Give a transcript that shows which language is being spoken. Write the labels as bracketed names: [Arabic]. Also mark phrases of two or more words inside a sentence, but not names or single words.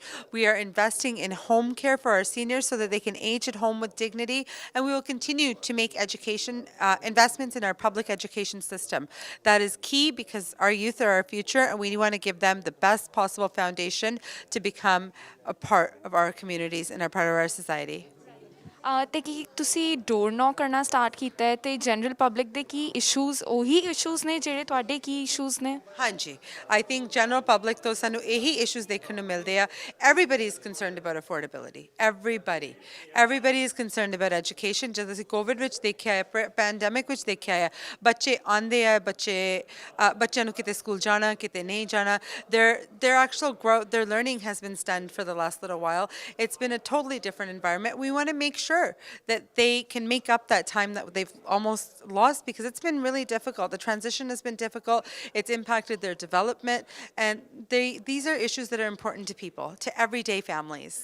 [English] We are investing in home care for our seniors so that they can age at home with dignity, and we will continue to make education investments in our public education system. That is key because our youth are our future, and we want to give them the best possible foundation to become a part of our communities and a part of our society. [Punjabi] ਤੇ ਕੀ ਤੁਸੀਂ [English] door knock [Punjabi] ਕਰਨਾ ਸਟਾਰਟ ਕੀਤਾ ਹੈ ਤੇ [English] general public [Punjabi] ਦੇ ਕੀ ਇਸ਼ੂਜ਼ ਉਹੀ ਇਸ਼ੂਜ਼ ਨੇ ਜਿਹੜੇ ਤੁਹਾਡੇ ਕੀ ਇਸ਼ੂਜ਼ ਨੇ? ਹਾਂਜੀ, [English] I think general public [Punjabi] ਤੋਂ ਸਾਨੂੰ ਇਹੀ ਇਸ਼ੂਜ਼ ਦੇਖਣ ਨੂੰ ਮਿਲਦੇ ਆ। [English] Everybody is concerned about affordability. Everybody is concerned about education. [Punjabi] ਜਦੋਂ ਅਸੀਂ ਕੋਵਿਡ ਵਿੱਚ ਦੇਖਿਆ ਹੈ, ਪੈਂਡੈਮਿਕ ਵਿੱਚ ਦੇਖਿਆ ਹੈ, ਬੱਚੇ ਆਉਂਦੇ ਆ, ਬੱਚਿਆਂ ਨੂੰ ਕਿਤੇ ਸਕੂਲ ਜਾਣਾ, ਕਿਤੇ ਨਹੀਂ ਜਾਣਾ। [English] Their actual growth, their learning has been stunned for the last little while. It's been a totally different environment. We want to make sure that they can make up that time that they've almost lost because it's been really difficult. The transition has been difficult. It's impacted their development, and these are issues that are important to people, to everyday families.